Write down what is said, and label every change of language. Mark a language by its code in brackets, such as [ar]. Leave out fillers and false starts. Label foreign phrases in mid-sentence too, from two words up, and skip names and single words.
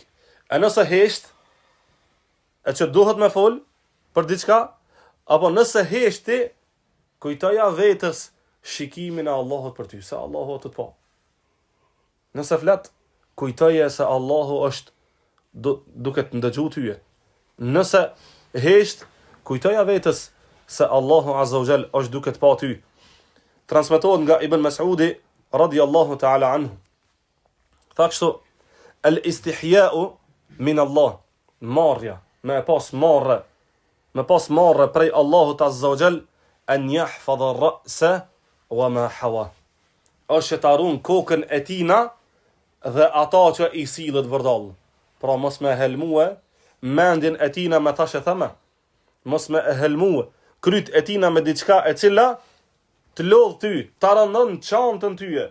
[sq] A nëse hesht, e që duhet me fol për diçka, apo nëse heshti, kujtoja vetës shikimin e Allahut për ty, se Allahu të po. Nëse flet, kujtoja se Allahu është duke të ndëgju tyje. Nëse hesht, kujtoja vetës se Allahu [ar] عز وجل [sq] është duke të pa ty. Transmetohet nga Ibn Mas'udi [ar] رضي الله تعالى عنه. [sq] Tha kështu: [ar] الاستحياء من الله. [sq] Marrja, me pas marrë prej Allahut [ar] عز وجل, أن يحفظ الرأس وما حوى. [sq] Është të arun kokën e tina dhe ata që i sillet vërdall. Pra mos me helmue mendjen e tina me thashe theme. Mos me helmue kryt e tina me diçka e cila të lodh ty, të rëndon çantën tyje.